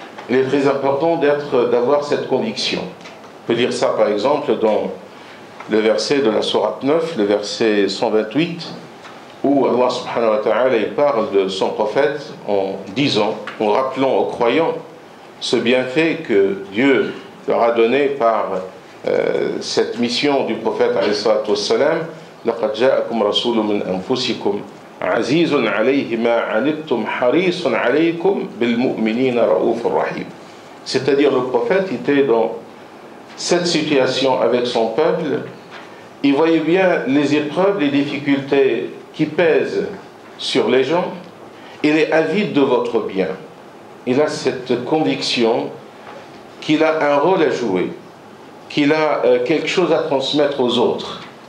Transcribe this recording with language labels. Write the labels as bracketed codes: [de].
[fr] Il est très important d'avoir cette conviction. On peut dire ça, par exemple, dans le verset de la sourate 9, le verset 128, où Allah subhanahu wa ta'ala parle de son prophète en disant, en rappelant aux croyants ce bienfait que Dieu leur a donné par cette mission du prophète alayhi salatu wassalam. [ar] لقد جاءكم رسول من أنفسكم عزيز عليه ما عنتم حريص عليكم بالمؤمنين رؤوف رحيم. [fr] C'est-à-dire le prophète était dans cette situation avec son peuple, il voyait bien les épreuves, les difficultés qui pèsent sur les gens, il est avide de votre bien. Il a cette conviction qu'il a un rôle à jouer, qu'il a quelque chose à transmettre aux autres.